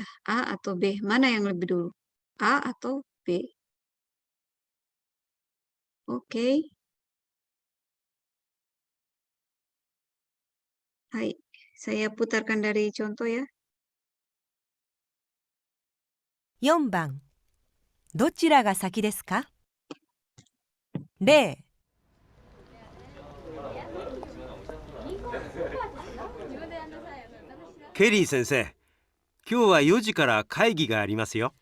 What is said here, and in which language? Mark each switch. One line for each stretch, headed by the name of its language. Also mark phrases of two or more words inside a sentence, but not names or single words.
Indonesian: A atau B, mana yang lebih dulu? A atau B? Oke. Hai, saya putarkan dari contoh ya.
Japanese: 4 番どちらが先ですか？0、ケリー先生、今日は4時から会議がありますよ。